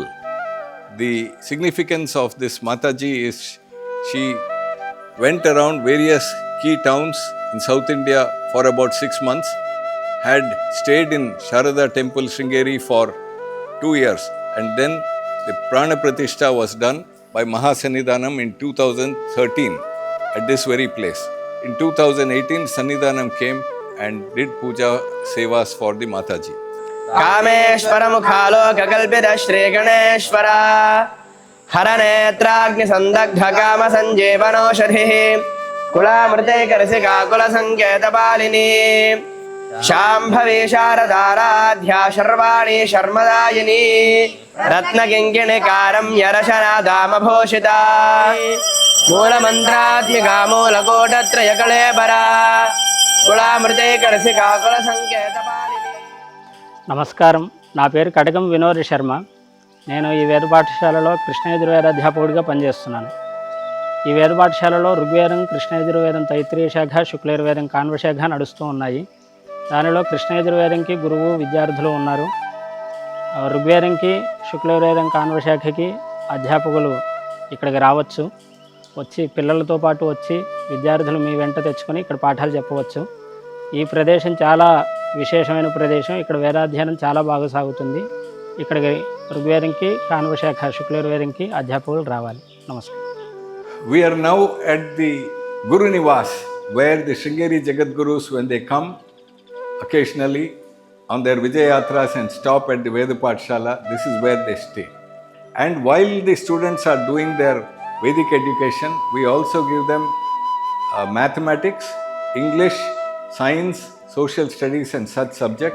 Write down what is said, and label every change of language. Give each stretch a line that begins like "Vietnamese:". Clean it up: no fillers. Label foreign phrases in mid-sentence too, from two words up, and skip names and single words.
English: The significance of this Mataji is she went around various key towns in South India for about 6 months, had stayed in Sharada temple Sringeri for 2 years, and then the
Sanskrit: प्राण प्रतिष्ठा
English: was done by Mahasannidhanam in 2013 at this very place. In 2018, Sannidhanam came and did puja sevas for the Mataji.
Sanskrit: कामेश्वर मुखालोक कल्पित श्री गणेश्वर हर नेत्राग्नि संदग्ध काम संजीवनौषधिः कुलामृते करसिका कुल संकेत पालिनी शाम्भवी शारदाराध्या शर्वाणी शर्मदायिनी रत्नकिङ्किणिकारं यरशनादामभूषिता मूलमन्त्रात्मिका मूलकोटत्रयकलेबरा कुलामृते करसिका कुल संकेत पालिनी.
Telugu: నమస్కారం, నా పేరు కటకం వినోద్ శర్మ. నేను ఈ వేద పాఠశాలలో కృష్ణ యజుర్వేద అధ్యాపకుడిగా పనిచేస్తున్నాను. ఈ వేద పాఠశాలలో ఋగ్వేదం, కృష్ణ యజుర్వేదం తైత్రీయ శాఖ, శుక్లయజుర్వేదం కాన్వ శాఖ నడుస్తూ ఉన్నాయి. దానిలో కృష్ణ యజుర్వేదంకి గురువు విద్యార్థులు ఉన్నారు. ఋగ్వేదంకి, శుక్లయజుర్వేదం కాన్వ శాఖకి అధ్యాపకులు ఇక్కడికి రావచ్చు. వచ్చి పిల్లలతో పాటు వచ్చి విద్యార్థులు మీ వెంట తెచ్చుకొని ఇక్కడ పాఠాలు చెప్పవచ్చు. ఈ ప్రదేశం చాలా విశేషమైన ప్రదేశం. ఇక్కడ వేదాధ్యయనం చాలా బాగా సాగుతుంది. ఇక్కడికి ఋగ్వేదంకి, కాన్వ శాఖ, శుక్లయజుర్వేదంకి అధ్యాపకులు రావాలి. నమస్కారం.
English: We are now at the Guru Nivas, where the Sringeri Jagadgurus, when they come occasionally on their Vijayatras and stop at the Veda Pathshala, this is where they stay. And while the students are doing their Vedic education, we also give them mathematics, English, science, social studies and such subjects.